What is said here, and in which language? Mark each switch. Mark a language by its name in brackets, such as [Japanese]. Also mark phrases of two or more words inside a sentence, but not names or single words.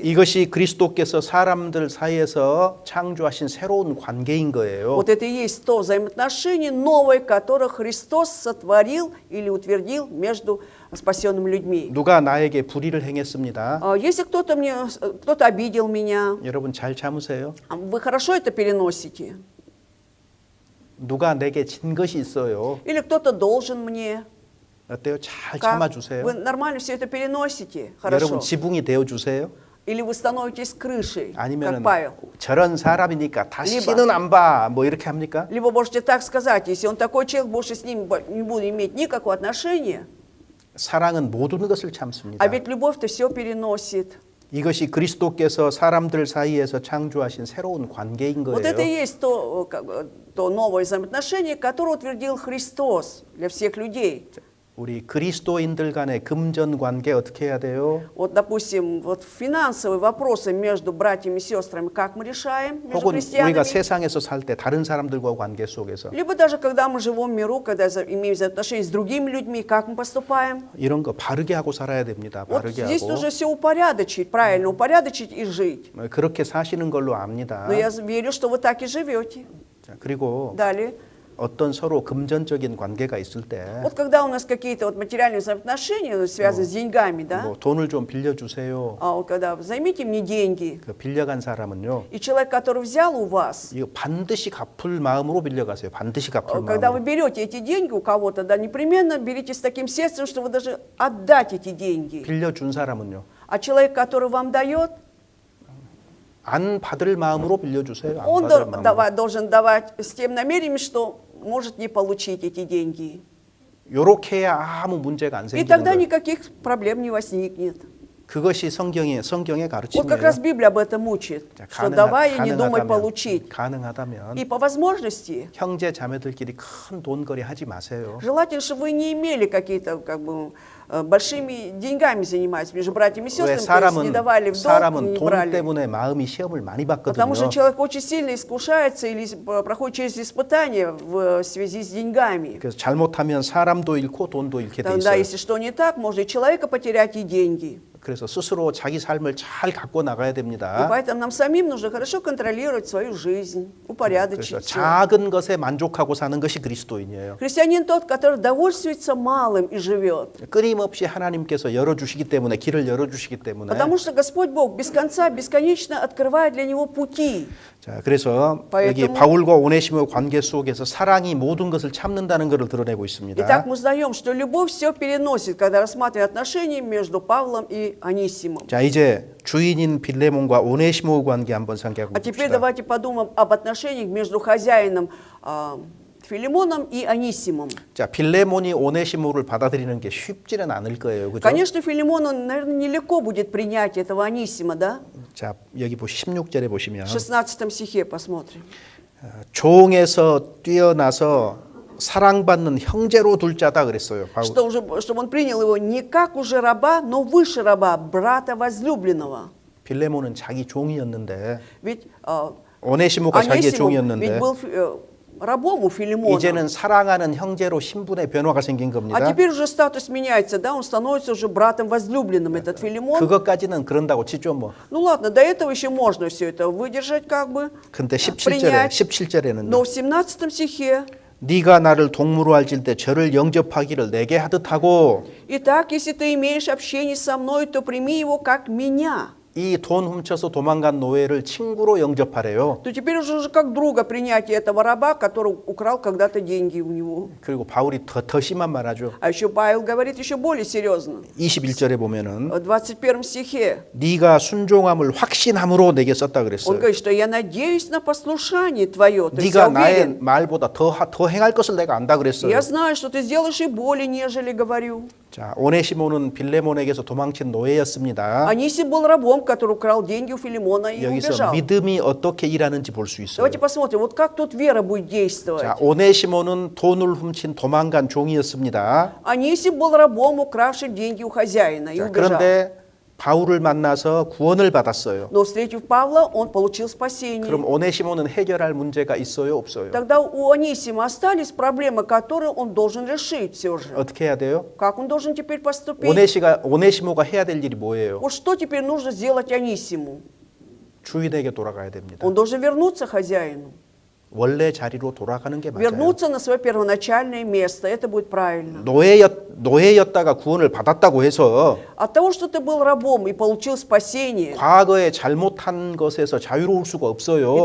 [Korean] 이것이 그리스도께서 사람들 사이에서 창조하신 새로운 관계인 거예요. [Russian] Вот это и есть то взаимоотношение новое, которое Христос сотворил или утвердил между спасенными людьми. [Korean] 누가 나에게 불의를 행했습니다. [Russian] Если кто-то обидел меня, [Korean] 여러분 잘 참으세요. [Russian] вы хорошо это переносите? [Korean] 누가 내게 진 것이 있어요. [Russian] Или кто-то должен мне? [Korean] 어때요? 잘 [Russian] Как? [Korean] 참아주세요. [Russian] Вы нормально все это переносите? [Korean] 여러분 [Russian] Хорошо. [Korean] 지붕이 되어주세요. [Russian] Или вы становитесь крышей, как [Korean] 아니면 [Russian] Павел? [Korean] 저런 사람이니까 다시는 안 봐. 뭐 이렇게 합니까? [Russian] Либо можете так сказать, если он такой человек, больше с ним не буду иметь никакого отношения. [Korean] 사랑은 모든 것을 참습니다. [Russian] А ведь любовь-то все переносит. [Korean] 이것이 그리스도께서 사람들 사이에서 창조하신 새로운 관계인 [Russian] Вот это и [Korean] 거예요. [Russian] есть то новое взаимоотношение, которое утвердил Христос для всех людей. [Korean] 우리 그리스도인들 간의 금전 관계 어떻게 해야 돼요? [Russian] Вот, допустим, вот финансовые вопросы между братьями и сестрами, как мы решаем между [Korean] 혹은 [Russian] христианами? [Korean] 우리가 세상에서 살 때 다른 사람들과 관계 속에서 [Russian] Либо даже когда мы живем в миру, когда имеем взаимоотношения с другими людьми, как мы поступаем? [Korean] 이런 거 바르게 하고 살아야 됩니다. [Russian] Вот [Korean] 바르게 [Russian] здесь [Korean] 하고 [Russian] нужно все упорядочить, правильно упорядочить и жить. [Korean] 그렇게 사시는 걸로 압니다. [Russian] Но я верю, что вы так и живете. [Korean] 자, 그리고 [Russian] Далее. [Korean] 어떤 서로 금전적인 관계가 있을 때 [Russian] Вот когда у нас какие-то вот материальные взаимоотношения, связанные с деньгами, да? [Korean] 뭐 돈을 좀 빌려주세요. [Russian] Вот когда займите мне деньги, [Korean] 그 빌려간 사람은요. [Russian] и человек, который взял у вас, [Korean] 이거 반드시 갚을 마음으로 빌려가세요. 반드시 갚을 [Russian] когда вы [Korean] 마음으로. [Russian] берете эти деньги у кого-то, да, непременно берите с таким сердцем, что вы даже отдать эти деньги. [Korean] 빌려준 사람은요. [Russian] А человек, который вам дает, [Korean] 안 받을 마음으로 빌려주세요. 안 [Russian] он [Korean] 받을 마음으로. [Russian] должен давать с тем намерением, что может не получить эти деньги. [Korean] 요렇게 해야 아무 문제가 안 [Russian] И [Korean] 생기는 [Russian] тогда [Korean] 거예요. [Russian] никаких проблем не возникнет. [Korean] 그것이 성경의 [Russian] Вот как [Korean] 가르침이에요. [Russian] раз Библия об этом учит, [Korean] 자, [Russian] что давай и не думай получить. [Korean] 가능하다면 [Russian] И по возможности, [Korean] 형제 자매들끼리 큰 돈거래 하지 마세요. [Russian] желательно, чтобы вы не имели какие-то как бы большими деньгами занимались между братьями и [Korean] 왜 [Russian] сестрами, то есть не давали в долг, [Korean] 사람은 [Russian] не [Korean] 돈 [Russian] брали. [Korean] 때문에 마음이 시험을 많이 [Russian] Потому что [Korean] 받거든요. [Russian] человек очень сильно искушается или проходит через испытания в связи с деньгами. [Korean] 그래서 잘못하면 사람도 잃고 돈도 잃게 돼 [Russian] Да, [Korean] 있어요. [Russian] если что не так, можно и человека потерять, и деньги. [Korean] 그래서 스스로 자기 삶을 잘 갖고 나가야 [Russian] И [Korean] 됩니다. [Russian] поэтому нам самим нужно хорошо контролировать свою жизнь, [Korean] 그래서 [Russian] упорядочить всё. [Korean] 작은 것에 만족하고 사는 것이 그리스도인이에요. [Russian] Христианин тот, который довольствуется малым и живет. [Korean] 끊임없이 하나님께서 열어주시기 때문에 길을 열어주시기 때문에 [Russian] Потому что Господь Бог без конца, бесконечно открывает для него пути. [Korean] 자 그래서 여기 [Russian] Поэтому- [Korean] 바울과 오네시모의 관계 속에서 사랑이 모든 것을 참는다는 것을 드러내고 있습니다. [Russian] Итак, мы узнаем, что любовь все переносит, когда рассматриваем отношения между Павлом и Анисимом. [Korean] 자 이제 주인인 빌레몬과 오네시모의 관계 한번 생각해 [Russian] А теперь [Korean] 봅시다. [Russian] давайте подумаем об отношениях между хозяином Филимоном и Анисимом. [Korean] 자 빌레몬이 오네시모를 받아들이는 게 쉽지는 않을 거예요, 그죠? [Russian] Конечно, Филимону, наверное, нелегко будет принять этого Анисима, да? [Korean] 자 여기 16절에 보시면 [Russian] В 16 стихе посмотрим. [Korean] 종에서 뛰어나서 사랑받는 형제로 둘 자다 그랬어요. 바울. [Russian] Чтобы он принял его не как уже раба, но выше раба, брата возлюбленного. [Korean] 빌레몬은 자기 종이었는데 [Russian] Ведь [Korean] 오네시모가 자기의 [Russian] Анисим ведь [Korean] 종이었는데 [Russian] был рабом у Филимона. [Korean] 이제는 사랑하는 형제로 신분의 변화가 생긴 [Russian] А [Korean] 겁니다. [Russian] теперь уже статус меняется, да? Он становится уже братом возлюбленным, этот Филимон. [Korean] 그것까지는 그런다고 치죠 뭐. [Russian] Ну ладно, до этого еще можно все это выдержать, как бы, [Korean] 근데 [Russian] принять. [Korean] 17절에는요. [Russian] Но в 17 стихе [Korean] 네가 나를 동무로 알질 때 저를 영접하기를 내게 하듯 하고 [Russian] Итак, если ты имеешь общение со мной, то прими его как меня. [Korean] 이 돈 훔쳐서 도망간 노예를 친구로 영접하래요. [Russian] То теперь уже как друга принять этого раба, который украл когда-то деньги у него. [Korean] 그리고 바울이 더 심한 말 하죠. [Russian] А еще Павел говорит еще более серьезно. [Korean] 21절에 보면은 [Russian] В 21 стихе [Korean] 네가 순종함을 확신함으로 내게 썼다 [Russian] он [Korean] 그랬어요. [Russian] говорит, что я надеюсь на послушание твое. То есть [Korean] 네가 [Russian] я [Korean] 나의 [Russian] уверен, [Korean] 말보다 더 행할 것을 내가 안다 그랬어요. [Russian] я знаю, что ты сделаешь и более, нежели говорю. [Korean] 자, 오네시모는 빌레몬에게서 도망친 노예였습니다. [Russian] Анисим был рабом, который украл деньги у Филимона и [Korean] 여기서 [Russian] убежал. [Korean] 믿음이 어떻게 일하는지 볼 수 있어요. [Russian] Давайте посмотрим, вот как тут вера будет действовать. [Korean] 자, 오네시모는 돈을 훔친 도망간 종이었습니다. [Russian] Анисим был рабом, укравшим деньги у хозяина, и [Korean] 자, [Russian] убежал. [Korean] 그런데 바울을 만나서 구원을 받았어요. [Russian] Но встретив Павла, он получил спасение. [Korean] 그럼 오네시모는 해결할 문제가 있어요, 없어요? [Russian] Тогда у Анисима остались проблемы, которые он должен решить все же. [Korean] 어떻게 해야 돼요? [Russian] Как он должен теперь поступить? [Korean] 오네시모가 해야 될 일이 뭐예요? [Russian] Вот что теперь нужно сделать Анисиму? [Korean] 주인에게 돌아가야 됩니다. [Russian] Он должен вернуться хозяину. [Korean] 원래 자리로 돌아가는 게 맞아요. [Russian] Вернуться на свое первоначальное место. Это будет правильно. [Korean] 노예였다가 구원을 받았다고 해서 [Russian] От того, что ты был рабом и получил спасение, [Korean] 과거에 잘못한 것에서 자유로울 수가 없어요.